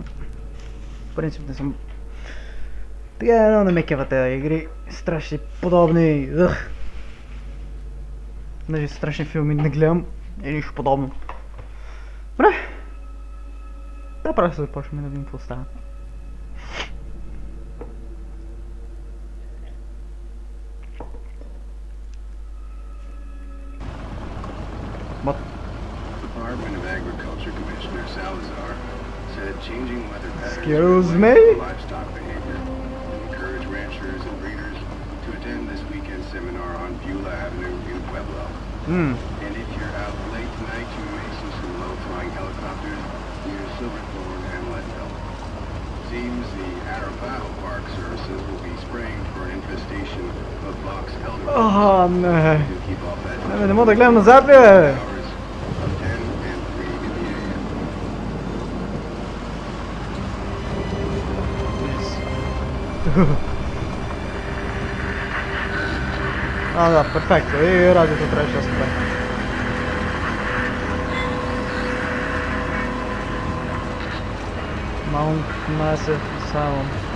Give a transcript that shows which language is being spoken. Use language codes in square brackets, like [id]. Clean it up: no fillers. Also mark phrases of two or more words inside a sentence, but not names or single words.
[bg] В принцип не съм... Така, едно не ме кефа тези игри. Страшни подобни. Даже страшни филми не гледам и нищо подобно. Добре. Да, просто започваме да видим какво става. [en] What? Department of Agriculture Commissioner Salazar said changing weather patterns Excuse me? livestock behavior and encourage ranchers and breeders to attend this weekend seminar on Beulah Avenue in Pueblo. And if you're out late tonight, you may see some low-flying helicopters near Silverthorne and Leadville. Seems the Arapaho Park Services will be spraying for an infestation of box elder. [bg] Не. [en] To keep off that [bg] Не мога да гледам назад, бе! [en] hours of 10 and 3 in the AM. [bg] Да, перфектно. И радиото трябваше да спре. [en] Mount Massive Sound.